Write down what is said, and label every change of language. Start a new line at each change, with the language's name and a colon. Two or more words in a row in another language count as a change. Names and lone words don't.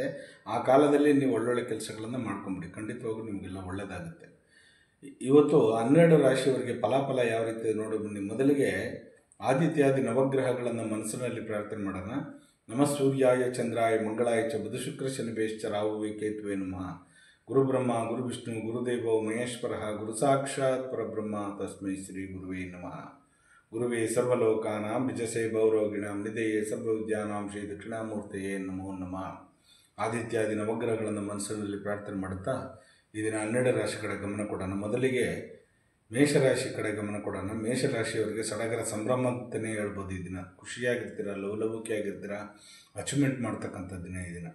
Kannada: ಆ ಕಾಲದಲ್ಲಿ ನೀವು ಒಳ್ಳೊಳ್ಳೆ ಕೆಲಸಗಳನ್ನು ಮಾಡ್ಕೊಂಬಿಡಿ, ಖಂಡಿತವಾಗೂ ನಿಮಗೆಲ್ಲ ಒಳ್ಳೆಯದಾಗುತ್ತೆ. ಇವತ್ತು 12 ರಾಶಿಯವರಿಗೆ ಫಲಾಫಲ ಯಾವ ರೀತಿ ನೋಡಿ ಬನ್ನಿ. ಮೊದಲಿಗೆ ಆದಿತ್ಯಾದಿ ನವಗ್ರಹಗಳನ್ನು ಮನಸ್ಸಿನಲ್ಲಿ ಪ್ರಾರ್ಥನೆ ಮಾಡೋಣ.
Sanskrit: ನಮಃ ಸೂರ್ಯಾಯ ಚಂದ್ರಾಯ ಮಂಗಳಾಯ ಚ ಬುಧ ಶುಕ್ರ ಶನಿ ಬೇಶ್ಚ ರಾಹುವೇ ಕೇತುವೆ ನಮಃ. ಗುರು ಬ್ರಹ್ಮ ಗುರು ವಿಷ್ಣು ಗುರುದೇವೋ ಮಹೇಶ್ವರ ಗುರು ಸಾಕ್ಷಾತ್ ಪರಬ್ರಹ್ಮ ತಸ್ಮೈ ಶ್ರೀ ಗುರುವೇ ನಮಃ. ಗುರುವೇ ಸರ್ವಲೋಕಾನಾಂ ವಿಜಸೇ ಭೌರೋಗಿಣಾಂ ನಿಧೇಯೇ ಸರ್ವವಿದ್ಯಾನಾಂ ಶ್ರೀ ದಕ್ಷಿಣಾಮೂರ್ತಿಯೇ ನಮೋ ನಮಃ.
Kannada: ಆದಿತ್ಯಾದಿ ನವಗ್ರಹಗಳನ್ನು ಮನಸ್ಸಿನಲ್ಲಿ ಪ್ರಾರ್ಥನೆ ಮಾಡುತ್ತಾ ಈ ದಿನ 12 ರಾಶಿ ಕಡೆ ಗಮನ ಕೊಡೋಣ. ಮೊದಲಿಗೆ ಮೇಷರಾಶಿ ಕಡೆ ಗಮನ ಕೊಡೋಣ. ಮೇಷರಾಶಿಯವರಿಗೆ ಸಡಗರ ಸಂಭ್ರಮ ಅಂತಲೇ ಹೇಳ್ಬೋದು. ಈ ದಿನ ಖುಷಿಯಾಗಿರ್ತೀರ, ಲವಲವಿಕೆಯಾಗಿರ್ತೀರ, ಅಚೀವ್ಮೆಂಟ್ ಮಾಡ್ತಕ್ಕಂಥ ದಿನ ಈ ದಿನ.